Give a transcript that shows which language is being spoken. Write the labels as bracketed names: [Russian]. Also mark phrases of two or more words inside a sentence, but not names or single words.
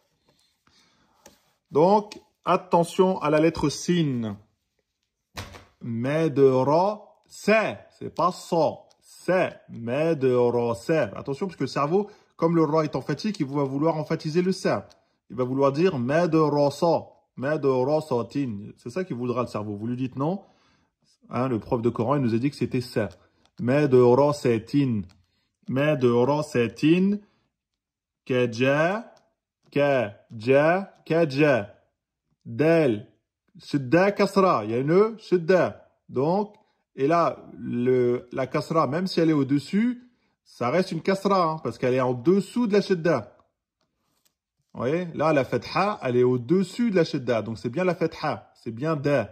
[French] Donc, attention à la lettre sin. Med, ra, sa. C'est pas sa. Sa. Med, ra, sa. Attention, parce que le cerveau, comme le ra est emphatique, il va vouloir emphatiser le sa. Il va vouloir dire med, ra, sa. Med, ra, sa, tin. C'est ça qu'il voudra le cerveau. Vous lui dites non. Hein, le prof de Coran, il nous a dit que c'était ça. Med, ra, sa, tin. Med, ra, sa, tin. Kaja. Kaja. Kaja. Del. [Arabic] Shidda kasra. [French] Il y a une shidda. Donc, et là, la kasra, même si elle est au-dessus, ça reste une kasra, hein, parce qu'elle est en dessous de la shidda. Vous voyez? Là, la fatha, elle est au-dessus de la shidda. Donc, c'est bien la fatha. C'est bien da.